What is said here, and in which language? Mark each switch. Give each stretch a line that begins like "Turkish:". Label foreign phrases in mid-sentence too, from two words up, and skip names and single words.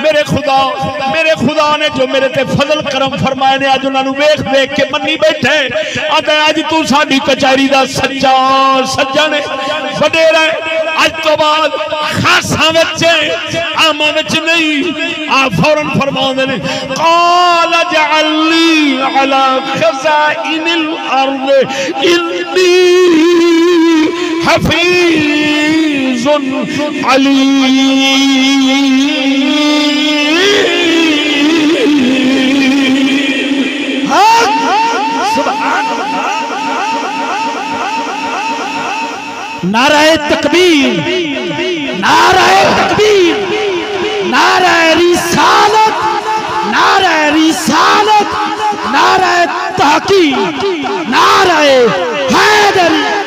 Punjabi: ਮੇਰੇ ਖ਼ੁਦਾ ਨੇ ਜੋ ਮੇਰੇ ਤੇ ਫ਼ਜ਼ਲ ਕਰਮ ਫ਼ਰਮਾਏ ਨੇ ਅੱਜ ਉਨ੍ਹਾਂ ਨੇ ਵੇਖ ਵੇਖ ਕੇ ਮੰਨੀ ਬੈਠੇ। ਅੱਜ ਤੂੰ ਸਾਡੀ ਕਚਹਿਰੀ ਦਾ ਸੱਜਣ ਹੈ, ਵਡੇਰਾ ਹੈ। ਅੱਜ ਤੋਂ ਬਾਅਦ ਖ਼ਾਸਾਂ ਵਿਚ ਆਮਾਂ ਵਿਚ ਨਹੀਂ। ਆ ਫ਼ੌਰਨ ਫ਼ਰਮਾਤੇ ਨੇ
Arabic: قال اجعلني على خزائن الأرض إني حفيظ عليم.
Urdu: نعرۂ تکبیر، نعرۂ تکبیر، نعرۂ رسالت، نعرۂ رسالت، نعرۂ تحقیق، نعرۂ حیدری.